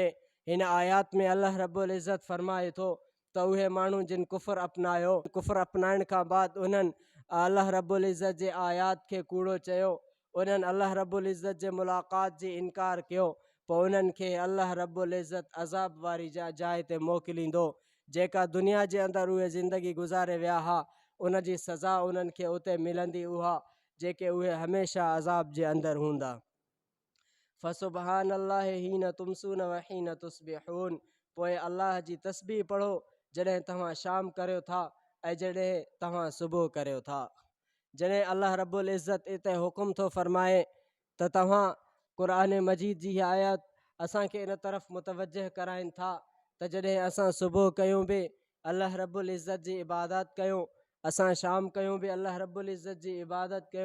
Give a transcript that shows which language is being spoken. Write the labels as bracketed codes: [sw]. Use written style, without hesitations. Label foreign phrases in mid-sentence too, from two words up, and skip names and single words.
[sd] हिन आयात में अल्लाह रब्बुल इज़्ज़त फ़रमाए थो त उहे माण्हू जिन कुफ़ुर अपनायो, कुफ़ुर अपनाइण खां बाद उन्हनि अल्लाह रब्बुल इज़्ज़त जे आयात खे कूड़ो चयो, उन्हनि अल्लाह रब्बुल इज़्ज़त जे मुलाक़ात जी इनकार कयो, पोइ उन्हनि खे अल्लाह रब्बुल इज़्ज़त अज़ाब वारी जाइ ते मोकिलींदो। जेका दुनिया जे अंदरि उहे ज़िंदगी गुज़ारे विया हुआ उन जी सज़ा उन्हनि खे उते मिलंदी उहा जेके उहे हमेशह अज़ाब जे अंदरि हूंदा। [ar] فسبحان الله حين تمسون وحين تصبحون. [sd] पोइ अल्लाह जी तस्बीह पढ़ो जॾहिं तव्हां शाम करियो था ऐं जॾहिं तव्हां सुबुह करियो था। जॾहिं अल्लाह रब्बुल इज़्ज़त इते हुकुम थो फ़रमाए त तव्हां क़ुरान मजीद जी आयत असांखे इन तरफ़ मुतवजह कराइनि था त जॾहिं असां सुबुह कयूं बि अल्लाह रब्बुल इज़्ज़त जी इबादत कयूं, असां शाम कयूं बि अल्लाह रब्बुल इज़्ज़त जी इबादत कयूं।